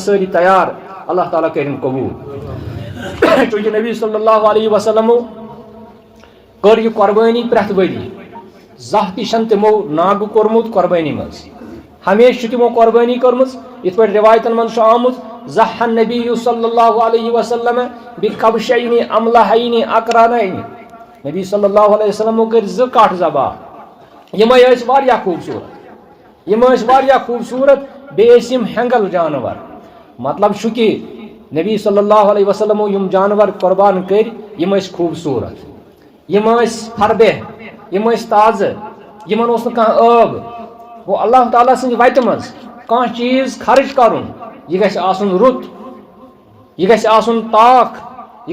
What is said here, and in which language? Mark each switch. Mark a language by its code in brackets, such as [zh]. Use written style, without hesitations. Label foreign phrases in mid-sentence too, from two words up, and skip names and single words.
[ks] سٲری تیار اللہ تعالیٰ کٔرِن قبوٗل چوٗنٛکہِ نبی [ar] صلی اللہ علیہ وسلمو [ks] کٔر یہِ قۄربٲنی پرٛٮ۪تھ ؤری زانٛہہ تہِ چھنہٕ تِمو ناگہٕ کوٚرمُت قۄربٲنی منٛز ہمیشہ چھِ تِمو قۄربٲنی کٔرمٕژ یِتھ پٲٹھۍ روایتن منٛز چھُ آمُت [ar] ضحى النبي صلی اللہ علیہ وسلم بکبشین املحین اقرانین [ks] نبی [ar] صلی اللہ علیہ وسلمو [ks] کٔرۍ زٕ کٹھ ذبح یِمے ٲسۍ واریاہ خوٗبصوٗرت بیٚیہِ ٲسۍ یِم ہٮ۪نٛگل جانور مطلب چھُ کہِ نبی [ar] صلی اللہ علیہ وسلمو [ks] یِم جانور قۄربان کٔرۍ یِم ٲسۍ خوٗبصوٗرت یِم ٲسۍ فردہ یِم ٲسۍ تازٕ یِمن اوس نہٕ کانٛہہ ٲب گوٚو اللہ تعالیٰ سٕنٛدِ وتہِ منٛز کانٛہہ چیٖز خرٕچ کرُن یہ گژھِ آسُن رُت یہ گژھِ آسُن تاکھ یہ